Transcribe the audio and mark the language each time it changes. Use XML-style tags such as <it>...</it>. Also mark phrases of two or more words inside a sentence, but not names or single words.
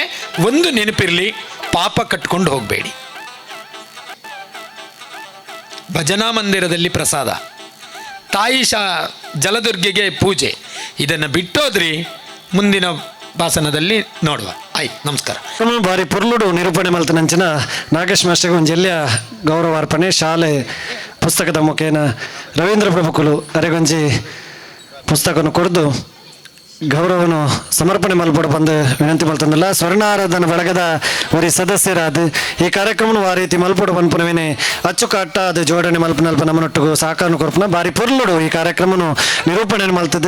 <kn>ಒಂದು ನೆನಪಿರಲಿ, ಪಾಪ ಕಟ್ಕೊಂಡು ಹೋಗಬೇಡಿ. ಭಜನಾ ಮಂದಿರದಲ್ಲಿ ಪ್ರಸಾದ, ತಾಯಿ ಜಲದುರ್ಗೆಗೆ ಪೂಜೆ, ಇದನ್ನು ಬಿಟ್ಟೋದ್ರಿ ಮುಂದಿನ ಭಾಷಣದಲ್ಲಿ ನೋಡುವ. ಆಯ್ತು, ನಮಸ್ಕಾರ.</kn> <tcy>ಬಾರಿ ಪುರ್ಲುಡು ನಿರೂಪಣೆ ಮಲ್ತನಂಚಿನ ನಾಗೇಶ್ ಮಾಸ್ಟರ್ಗೆ ಒಂದು ಜಲ್ಯ ಗೌರವಾರ್ಪಣೆ ಶಾಲೆ ಪುಸ್ತಕದ ಮುಖೇನ ರವೀಂದ್ರ ಪ್ರಭುಕುಲು ಅರೆಗೊಂಜಿ ಪುಸ್ತಕವನ್ನು ಕೊಡ್ದು ಗೌರವನು ಸಮರ್ಪಣೆ ಮಲ್ಪಡು ಬಂದು ವಿನಂತಿ ಮಲ್ತಂದಿಲ್ಲ. ಸ್ವರ್ಣಾರಾಧನ ಬಳಗದ ಒರಿ ಸದಸ್ಯರಾದ ಈ ಕಾರ್ಯಕ್ರಮ ಆ ರೀತಿ ಮಲ್ಪಡು ಪನ್ಪುನವೇನೆ ಅಚ್ಚುಕಟ್ಟಾದ ಜೋಡಣೆ ಮಲ್ಪನಲ್ಪ ನಮ್ಮನೊಟ್ಟಿಗೂ ಸಾಕಾನು ಕೊರ್ಪನ ಬಾರಿ ಪೊರ್ಲುಡು ಈ ಕಾರ್ಯಕ್ರಮನು ನಿರೂಪಣೆ ಮಲ್ತದೆ.</tcy>